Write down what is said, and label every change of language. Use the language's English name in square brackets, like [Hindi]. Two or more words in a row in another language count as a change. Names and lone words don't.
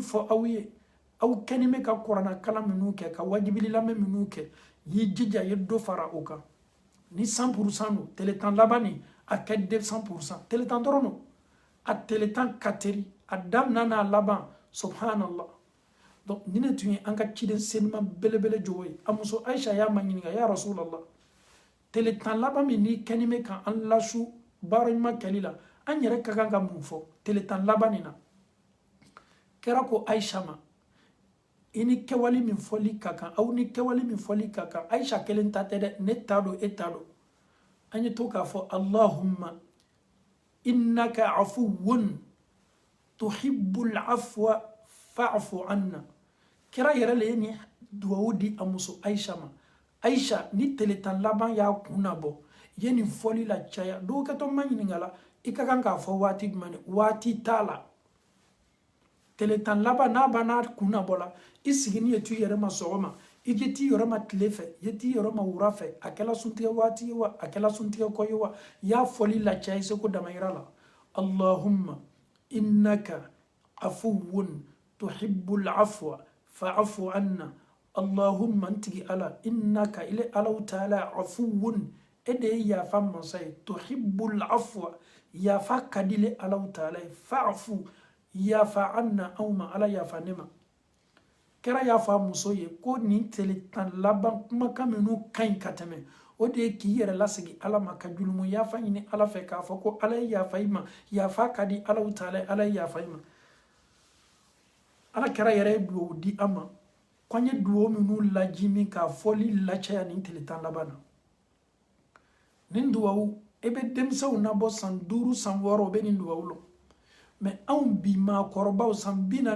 [Bambara] fɔ aw ye aw kɛni bɛ ka kuranna kalan minnu kɛ ka wajibili lamɛn minnu kɛ y'i jija ye dɔ fara o kan ni 100% do tele tan laban nin a kɛ 200% tele tan dɔrɔn do a tele tan ka teri a daminɛ n'a laban subhanallah donc ni ne tun ye an ka ciden senima belebele jogo ye a muso Aisha y'a ma ɲininka [Arabic] يا رسول الله [Bambara] tele tan laban min ni kɛni bɛ ka an lasu baara ɲuman kɛli la an yɛrɛ ka kan ka mun fɔ tele tan laban nin na kɛra ko Aisha ma i ni kɛwale min fɔli ka kan aw ni kɛwale min fɔli ka kan Aisha kelen ta tɛ dɛ ne t'a dɔn e t'a dɔn an ye to k'a fɔ [Arabic] اللهم إنك عفو تحب العفو فاعف عنا [Bambara] kira yɛrɛ le ye ni duwawu di a muso Aisha ma Aisha ni tele tan laban y'a kunna bɔ ye nin fɔli la caya dɔw kɛtɔ ma ɲininka la i ka kan k'a fɔ waati jumɛn de waati t'a la tele tan laban n'a banna kunna bɔ la i sigini ye tu yɛrɛ ma sɔgɔma i je t'i yɔrɔ ma tile fɛ i je t'i yɔrɔ ma wura fɛ a kɛla suntigɛ waati ye wa a kɛla suntigɛ kɔ ye wa y'a fɔli la caya i se ko damayira la [Arabic] اللهم إنك عفو تحب العفو فاعف عنا [Bambara] Allahumma ntigi ala innaka ile [Arabic] الله تعالى عفو [Bambara] ede yafa masai [Arabic] تحب العفو [Bambara] yafa kadile [Arabic] الله تعالى فاعف [Bambara] yafa anna awma ala yafa nema kɛra yafa muso ye ko nin tele tan laban kumakan minnu ka ɲi ka tɛmɛ o de ye k'i yɛrɛ lasegi ala ma ka julumu yafa ɲini ala fɛ k'a fɔ ko ala ye yafa i ma yafa ka di [Arabic] الله تعالى [Bambara] ala ye yafa i ma ala kɛra yɛrɛ ye duwawu di an ma ko an ye duwawu minnu laji min k'a fɔli lacaya nin tele tan laban na nin duwawu e bɛ denmisɛnw nabɔ san 5 san 6 o bɛ nin duwawu lɔ mɛ anw bi maakɔrɔbaw san 40